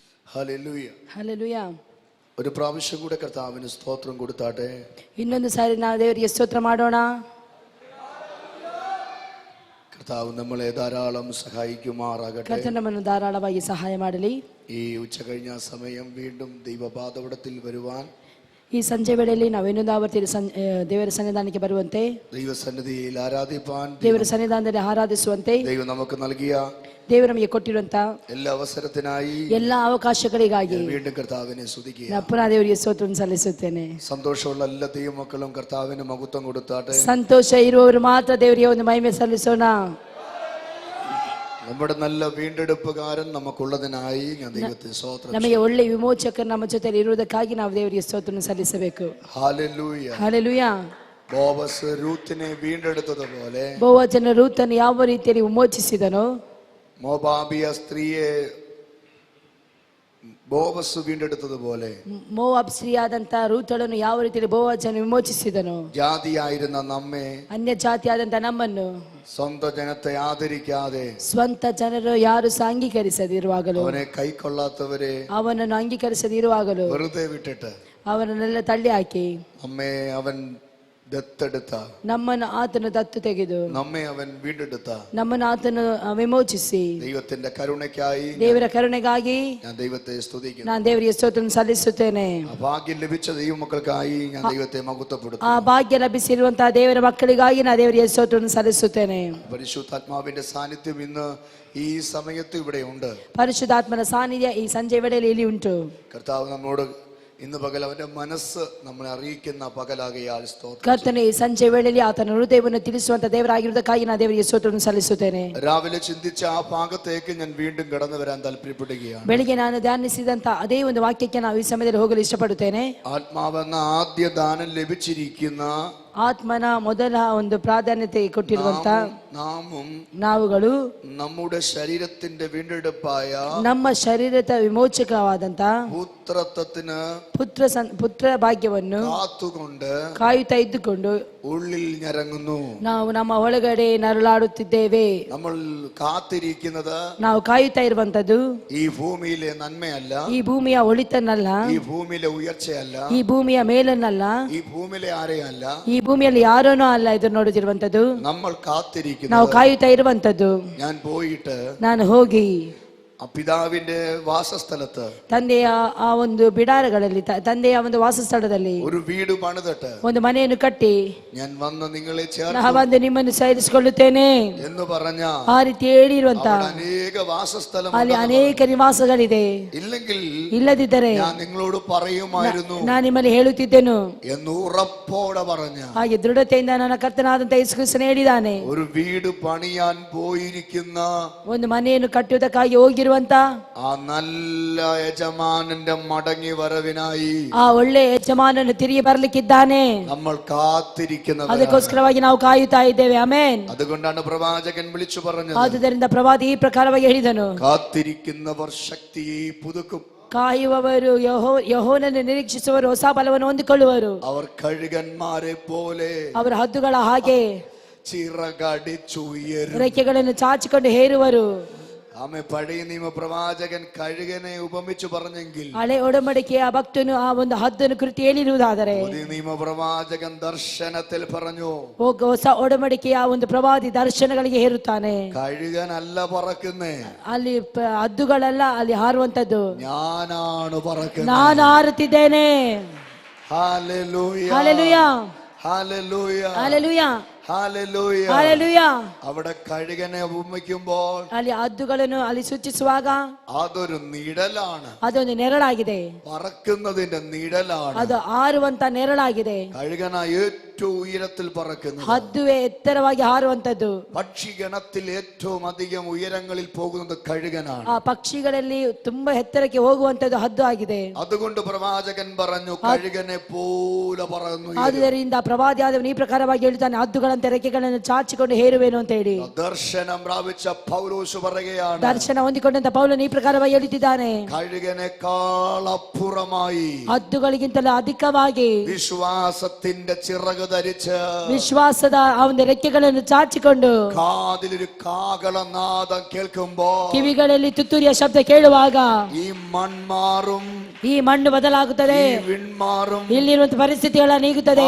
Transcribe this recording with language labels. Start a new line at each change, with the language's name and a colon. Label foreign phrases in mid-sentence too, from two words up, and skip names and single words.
Malayalam: ഹല്ലേലൂയ. ഹല്ലേലൂയ. ഒരു പ്രാവശ്യം കൂടെ കർത്താവിന് സ്തോത്രം കൊടുത്താട്ടെ.
Kannada: ಇನ್ನೊಂದು ಸಾರಿ ನಾವು ದೇವರಿಗೆ ಸ್ತೋತ್ರ ಮಾಡೋಣ.
Malayalam: കർത്താവ് നമ്മളെ ധാരാളം സഹായിക്കുമാറാകട്ടെ.
Kannada: ಕರ್ತನು ನಮ್ಮನ್ನು ಧಾರಾಳವಾಗಿ ಸಹಾಯ ಮಾಡಲಿ.
Malayalam: ഈ ഉച്ച കഴിഞ്ഞ സമയം വീണ്ടും ദൈവപാദപീഠത്തിൽ വരുവാൻ,
Kannada: ಈ ಸಂಜೆ ವೇಳೆಯಲ್ಲಿ ನಾವು ಇನ್ನೊಂದು ಆವರ್ತಿ ದೇವರ ಸನ್ನಿಧಾನಕ್ಕೆ ಬರುವಂತೆ,
Malayalam: ദൈവസന്നിധിയിൽ ആരാധിപ്പാൻ,
Kannada: ದೇವರ ಸನ್ನಿಧಾನದಲ್ಲಿ ಆರಾಧಿಸುವಂತೆ
Malayalam: ദൈവം നമുക്ക് നൽകിയ
Kannada: ದೇವರು ನಮಗೆ ಕೊಟ್ಟಿರುವಂತ
Malayalam: എല്ലാ അവസരത്തിനായി,
Kannada: ಎಲ್ಲ ಅವಕಾಶಗಳಿಗಾಗಿ
Malayalam: വീണ്ടും കർത്താവിനെ സ്തുതിക്കുക.
Kannada: ನಾನು ಪುನಃ ದೇವರಿಗೆ ಸ್ತೋತ್ರವನ್ನು ಸಲ್ಲಿಸುತ್ತೇನೆ.
Malayalam: സന്തോഷമുള്ള എല്ലാ ദൈവമക്കളും കർത്താവിന് മഹത്വം കൊടുത്താട്ടെ.
Kannada: ಸಂತೋಷ ಇರುವವರು ಮಾತ್ರ ದೇವರಿಗೆ ಒಂದು ಮಹಿಮೆ ಸಲ್ಲಿಸೋಣ.
Malayalam: നമ്മുടെ നല്ല വീണ്ടെടുപ്പുകാരൻ നമുക്കുള്ളതിനായി ഞാൻ ദൈവത്തെ സ്തോത്രം.
Kannada: ನಮಗೆ ಒಳ್ಳೆ ವಿಮೋಚಕರು ನಮ್ಮ ಜೊತೆಯಲ್ಲಿ ಇರುವುದಕ್ಕಾಗಿ ನಾವು ದೇವರಿಗೆ ಸ್ತೋತ್ರವನ್ನು ಸಲ್ಲಿಸಬೇಕು.
Malayalam: ഹല്ലേലൂയ.
Kannada: ಹಲ್ಲೆಲೂಯಾ.
Malayalam: ബോവസ് രൂത്തിനെ വീണ്ടെടുത്തതുപോലെ,
Kannada: ಬೋವಜನ ರೂತನ್ನು ಯಾವ ರೀತಿಯಲ್ಲಿ ವಿಮೋಚಿಸಿದನೋ,
Malayalam: മോബാബിയ സ്ത്രീയെ ബോവസ് വീണ്ടെടുത്തതുപോലെ,
Kannada: ಮೋವಾಬ್ ಸ್ತ್ರೀಯಾದಂತ ರೂತಳನ್ನು ಯಾವ ರೀತಿಯಲ್ಲಿ ಬೋವಜನ ವಿಮೋಚಿಸಿದನೋ,
Malayalam: ജാതിയായിരുന്ന നമ്മെ,
Kannada: ಅನ್ಯ ಜಾತಿಯಾದಂತ ನಮ್ಮನ್ನು
Malayalam: സ്വന്തം ജനത്തെ ആദരിക്കാതെ,
Kannada: ಸ್ವಂತ ಜನರು ಯಾರು ಅಂಗೀಕರಿಸದಿರುವಾಗಲೂ,
Malayalam: അവനെ കൈക്കൊള്ളാത്തവരെ
Kannada: ಅವನನ್ನು ಅಂಗೀಕರಿಸದಿರುವಾಗಲೂ
Malayalam: വെറുതെ വിട്ടിട്ട്
Kannada: ಅವರನ್ನೆಲ್ಲ ತಳ್ಳಿ ಹಾಕಿ
Malayalam: നമ്മെ അവൻ ദത്തെടുത്ത,
Kannada: ನಮ್ಮನ್ನು ಆತನು ದತ್ತು ತೆಗೆದು
Malayalam: നമ്മെ അവൻ വീണ്ടെടുത്ത
Kannada: ನಮ್ಮನ್ನು ಆತನು ವಿಮೋಚಿಸಿ,
Malayalam: ദൈവത്തിന്റെ കരുണയ്ക്കായി
Kannada: ದೇವರ ಕರುಣೆಗಾಗಿ
Malayalam: ഞാൻ ദൈവത്തെ സ്തുതിക്കുന്നു.
Kannada: ನಾನು ದೇವರಿಗೆ ಸ್ತೋತ್ರವನ್ನು ಸಲ್ಲಿಸುತ್ತೇನೆ.
Malayalam: ആ ഭാഗ്യം ലഭിച്ച ദൈവമക്കൾക്കായി ഞാൻ ദൈവത്തെ
Kannada: ಆ
Malayalam: മഹത്വപ്പെടുത്തുന്നു.
Kannada: ಭಾಗ್ಯ ಲಭಿಸಿರುವಂತಹ ದೇವರ ಮಕ್ಕಳಿಗಾಗಿ ನಾನು ದೇವರಿಗೆ ಸ್ತೋತ್ರವನ್ನು ಸಲ್ಲಿಸುತ್ತೇನೆ.
Malayalam: പരിശുദ്ധാത്മാവിന്റെ സാന്നിധ്യം ഇന്ന് ഈ സമയത്ത് ഇവിടെ ഉണ്ട്.
Kannada: ಪರಿಶುದ್ಧಾತ್ಮನ ಸಾನ್ನಿಧ್ಯ ಈ ಸಂಜೆ ವೇಳೆಯಲ್ಲಿ ಇಲ್ಲಿ ಉಂಟು.
Malayalam: കർത്താവ് നമ്മോട് ഇന്ന് പകൽ അവന്റെ മനസ്സ് നമ്മളെ അറിയിക്കുന്ന പകലാകയാൽ സ്തോത്രം.
Kannada: ಕರ್ತನು ಈ ಸಂಜೆ ವೇಳೆಯಲ್ಲಿ ಆತನ ಹೃದಯವನ್ನು ತಿಳಿಸುವಂತ ದೇವರಾಗಿರುವುದಕ್ಕಾಗಿ ನಾನು ದೇವರಿಗೆ ಸ್ತೋತ್ರವನ್ನು ಸಲ್ಲಿಸುತ್ತೇನೆ.
Malayalam: രാവിലെ ചിന്തിച്ച ആ ഭാഗത്തേക്ക് ഞാൻ വീണ്ടും കടന്നു വരാൻ താല്പര്യപ്പെടുകയാണ്.
Kannada: ಬೆಳಿಗ್ಗೆ ನಾನು ಧ್ಯಾನಿಸಿದಂತ ಅದೇ ಒಂದು ವಾಕ್ಯಕ್ಕೆ ನಾವು ಈ ಸಮಯದಲ್ಲಿ ಹೋಗಲು ಇಷ್ಟಪಡುತ್ತೇನೆ.
Malayalam: ആത്മാവെന്ന ആദ്യ ദാനം ലഭിച്ചിരിക്കുന്ന
Kannada: ಆತ್ಮನ ಮೊದಲ ಒಂದು ಪ್ರಾಧಾನ್ಯತೆ ಕೊಟ್ಟಿರುವಂತ
Malayalam: നാമും
Kannada: ನಾವುಗಳು
Malayalam: നമ്മുടെ ശരീരത്തിന്റെ വീണ്ടെടുപ്പായ
Kannada: ನಮ್ಮ ಶರೀರದ ವಿಮೋಚಕವಾದಂತ
Malayalam: പുത്രത്വത്തിന്
Kannada: ಪುತ್ರ ಭಾಗ್ಯವನ್ನು
Malayalam: കാത്തുകൊണ്ട്
Kannada: ಕಾಯುತ್ತಾ ಇದ್ದುಕೊಂಡು
Malayalam: ഉള്ളിൽ ഞരങ്ങുന്നു.
Kannada: ನಾವು ನಮ್ಮ ಒಳಗಡೆ ನರಳಾಡುತ್ತಿದ್ದೇವೆ.
Malayalam: നമ്മൾ കാത്തിരിക്കുന്നത്
Kannada: ನಾವು ಕಾಯುತ್ತಾ ಇರುವಂತದ್ದು
Malayalam: ഈ ഭൂമിയിലെ നന്മയല്ല,
Kannada: ಈ ಭೂಮಿಯ ಒಳಿತನ್ನಲ್ಲ,
Malayalam: ഈ ഭൂമിയിലെ ഉയർച്ചയല്ല,
Kannada: ಈ ಭೂಮಿಯ ಮೇಲನ್ನಲ್ಲ,
Malayalam: ഈ ഭൂമിയിലെ ആരെയല്ല.
Kannada: ಈ ಭೂಮಿಯಲ್ಲಿ ಯಾರನೂ ಅಲ್ಲ ಇದನ್ನು ನೋಡುತ್ತಿರುವಂತದ್ದು.
Malayalam: നമ്മൾ
Kannada: ನಾವು
Malayalam: കാത്തിരിക്കുന്നത്,
Kannada: ಕಾಯುತ್ತಾ ಇರುವಂತದ್ದು,
Malayalam: ഞാൻ പോയിട്ട്
Kannada: ನಾನು ಹೋಗಿ
Malayalam: ആ പിതാവിന്റെ വാസസ്ഥലത്ത്,
Kannada: ತಂದೆಯ ಆ ಒಂದು ಬಿಡಾರಗಳಲ್ಲಿ, ತಂದೆಯ ಒಂದು ವಾಸಸ್ಥಳದಲ್ಲಿ
Malayalam: ഒരു വീട് പണിതിട്ട്
Kannada: ಒಂದು ಮನೆಯನ್ನು ಕಟ್ಟಿ
Malayalam: ഞാൻ വന്ന് നിങ്ങളെ ചേർത്ത്
Kannada: ನಾನು ಬಂದು ನಿಮ್ಮನ್ನು ಸೇರಿಸಿಕೊಳ್ಳುತ್ತೇನೆ
Malayalam: എന്ന് പറഞ്ഞ
Kannada: ಆ ರೀತಿ ಹೇಳಿರುವಂತ
Malayalam: അനേക വാസസ്ഥലം
Kannada: ಅಲ್ಲಿ ಅನೇಕ ನಿವಾಸಗಳಿದೆ.
Malayalam: ഇല്ലെങ്കിൽ
Kannada: ಇಲ್ಲದಿದ್ದರೆ
Malayalam: ഞാൻ നിങ്ങളോട് പറയുമായിരുന്നു
Kannada: ನಾನು ನಿಮ್ಮಲ್ಲಿ ಹೇಳುತ್ತಿದ್ದೆನು
Malayalam: എന്ന് ഉറപ്പോടെ പറഞ്ഞ,
Kannada: ಹಾಗೆ ದೃಢತೆಯಿಂದ ನನ್ನ ಕರ್ತನಾದಂತ ಯೇಸು ಕ್ರಿಸ್ತನು ಹೇಳಿದ್ದಾನೆ.
Malayalam: ഒരു വീട് പണിയാൻ പോയിരിക്കുന്ന
Kannada: ಒಂದು ಮನೆಯನ್ನು ಕಟ್ಟುವುದಕ್ಕಾಗಿ ಹೋಗಿರುವಂತ
Malayalam: ആ നല്ല യജമാനന്റെ മടങ്ങി വരവിനായി
Kannada: ಆ ಒಳ್ಳೆ ಯಜಮಾನನು ತಿರುಗಿ ಬರ್ಲಿಕ್ಕಿದ್ದಾನೆ.
Malayalam: നമ്മൾ കാത്തിരിക്കുന്നവരാണ്.
Kannada: ಅದಕ್ಕೋಸ್ಕರವಾಗಿ ನಾವು ಕಾಯುತ್ತಾ ಇದ್ದೇವೆ. ಆಮೆನ್.
Malayalam: അതുകൊണ്ടാണ് പ്രവാചകൻ വിളിച്ചു പറഞ്ഞത്,
Kannada: ಆದುದರಿಂದ ಪ್ರವಾದಿ ಈ ಪ್ರಕಾರವಾಗಿ ಹೇಳಿದನು,
Malayalam: കാത്തിരിക്കുന്നവർ ശക്തിയെ പുതുക്കും,
Kannada: ಕಾಯುವವರು ಯೆಹೋವನನ್ನು ನಿರೀಕ್ಷಿಸುವವರು ಹೊಸ ಬಲವನ್ನು ಹೊಂದಿಕೊಳ್ಳುವರು.
Malayalam: അവർ കഴുകന്മാരെ പോലെ
Kannada: ಅವರ ಹದ್ದುಗಳ ಹಾಗೆ
Malayalam: ചിറകടിച്ചുയരും.
Kannada: ರೆಕ್ಕೆಗಳನ್ನು ಚಾಚಿಕೊಂಡು ಹೇರುವರು.
Malayalam: ആമേ. പഴയ നിയമ പ്രവാചകൻ കഴുകനെ ഉപമിച്ചു പറഞ്ഞെങ്കിൽ,
Kannada: ಹಳೆ ಒಡಂಬಡಿಕೆಯ ಭಕ್ತನು ಆ ಒಂದು ಹದ್ದನ್ನು ಕುರಿತು ಹೇಳಿರುವುದಾದರೆ,
Malayalam: പുതിയ നിയമ പ്രവാചകൻ ദർശനത്തിൽ പറഞ്ഞു,
Kannada: ಹೊಸ ಒಡಂಬಡಿಕೆಯ ಒಂದು ಪ್ರವಾದಿ ದರ್ಶನಗಳಿಗೆ ಹೇರುತ್ತಾನೆ.
Malayalam: കഴുകനല്ല പറക്കുന്നേ,
Kannada: ಅಲ್ಲಿ ಹದ್ದುಗಳಲ್ಲ ಅಲ್ಲಿ ಹಾರುವಂತದ್ದು,
Malayalam: ഞാനാണ് പറക്കുന്നത്.
Kannada: ನಾನು ಹಾರುತ್ತಿದ್ದೇನೆ.
Malayalam: ഹല്ലേലൂയ, ഹല്ലേലൂയ, ഹല്ലേലൂയ, ഹല്ലേലൂയ, ഹല്ലേലൂയ. ഹല്ലേലൂയ. അവിടെ കഴുകനെ ഉപമിക്കുമ്പോൾ
Kannada: ಅಲ್ಲಿ ಹದ್ದುಗಳನ್ನು ಅಲ್ಲಿ ಸೂಚಿಸುವಾಗ
Malayalam: അതൊരു നിഴലാണ്,
Kannada: ಅದೊಂದು ನೆರಳಾಗಿದೆ,
Malayalam: പറക്കുന്നതിന്റെ നിഴലാണ്.
Kannada: ಅದು ಹಾರುವಂತ ನೆರಳಾಗಿದೆ.
Malayalam: കഴുകന ഏറ്റവും ഉയരത്തിൽ പറക്കുന്നത്,
Kannada: ಹದ್ದುವೆ ಎತ್ತರವಾಗಿ ಹಾರುವಂತದ್ದು.
Malayalam: പക്ഷിഗണത്തിൽ ഏറ്റവും അധികം ഉയരങ്ങളിൽ പോകുന്നത് കഴുകനാണ്.
Kannada: ಆ ಪಕ್ಷಿಗಳಲ್ಲಿ ತುಂಬಾ ಎತ್ತರಕ್ಕೆ ಹೋಗುವಂತದ್ದು ಹದ್ದು ಆಗಿದೆ.
Malayalam: അതുകൊണ്ട് പ്രവാചകൻ പറഞ്ഞു, കഴുകനെ പോലെ പറന്നു.
Kannada: ಆದುದರಿಂದ ಪ್ರವಾದಿಯಾದವನು ಈ ಪ್ರಕಾರವಾಗಿ ಹೇಳ್ತಾನೆ, ಹದ್ದುಗಳಂತೆ ರೆಕ್ಕೆಗಳನ್ನು ಚಾಚಿಕೊಂಡು ಹೇರುವೇನು ಅಂತ ಹೇಳಿ.
Malayalam: ദർശനം പ്രാപിച്ച പൗലോസ് പറയുകയാണ്,
Kannada: ದರ್ಶನ ಹೊಂದಿಕೊಂಡಂತ ಪೌಲನು ಈ ಪ್ರಕಾರವಾಗಿ ಹೇಳುತ್ತಿದ್ದಾನೆ,
Malayalam: കഴുകനേക്കാൾ അപ്പുറമായി
Kannada: ಹದ್ದುಗಳಿಗಿಂತಲೂ ಅಧಿಕವಾಗಿ
Malayalam: വിശ്വാസത്തിന്റെ ചിറക് ധരിച്ച്
Kannada: ವಿಶ್ವಾಸದ ಆ ಒಂದು ರೆಕ್ಕೆಗಳನ್ನು ಚಾಚಿಕೊಂಡು
Malayalam: കാതിലൊരു കാകളനാദം കേൾക്കുമ്പോ
Kannada: ಕಿವಿಗಳಲ್ಲಿ ತುತ್ತೂರಿಯ ಶಬ್ದ ಕೇಳುವಾಗ
Malayalam: ഈ മൺമാറും
Kannada: ಈ ಮಣ್ಣು ಬದಲಾಗುತ್ತದೆ,
Malayalam: ഈ വിൺമാറും
Kannada: ಇಲ್ಲಿರುವಂತಹ ಪರಿಸ್ಥಿತಿಗಳ ನೀಗುತ್ತದೆ,